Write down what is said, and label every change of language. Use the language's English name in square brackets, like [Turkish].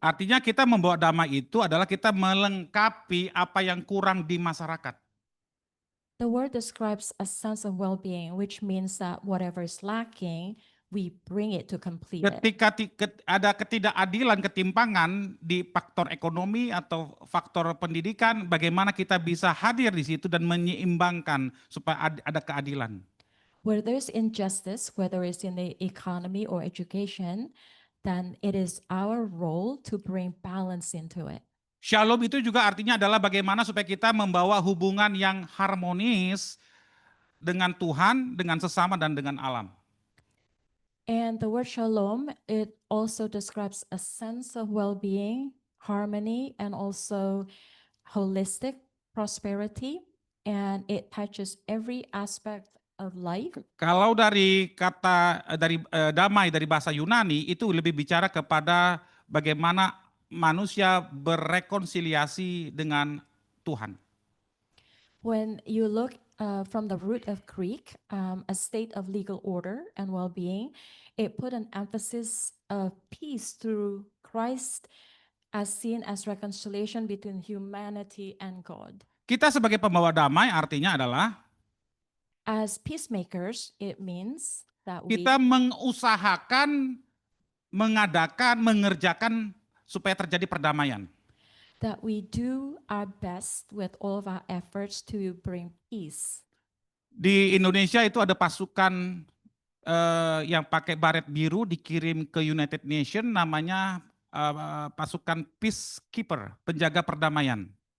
[Indonesian] Artinya kita membawa damai itu adalah kita melengkapi apa yang kurang di masyarakat. [English] The word describes a sense of well-being, which means that whatever is lacking, we bring it to complete it. [Indonesian] Ketika ada ketidakadilan, ketimpangan di faktor ekonomi atau faktor pendidikan, bagaimana kita bisa hadir di situ dan menyeimbangkan supaya ada keadilan. [English] Where there's injustice, whether it's in the economy or education, then it is our role to bring balance into it. [Indonesian] Shalom itu juga artinya adalah bagaimana supaya kita membawa hubungan yang harmonis dengan Tuhan, dengan sesama, dan dengan alam. [English] And the word shalom, it also describes a sense of well-being, harmony, and also holistic prosperity, and it touches every aspect of life. [Indonesian] Kalau dari kata damai dari bahasa Yunani itu lebih bicara kepada bagaimana manusia berrekonsiliasi dengan Tuhan. [English] When you look from the root of Greek, a state of legal order and well-being, it put an emphasis of peace through Christ as seen as reconciliation between humanity and God. [Indonesian] Kita sebagai pembawa damai artinya adalah [English] As peacemakers, it means that we [Indonesian] kita mengusahakan, mengadakan, mengerjakan supaya terjadi perdamaian. [English] do our best with all of our efforts to bring peace. [Indonesian] Di Indonesia itu ada pasukan yang pakai baret biru dikirim ke United Nations, namanya pasukan peacekeeper, penjaga perdamaian.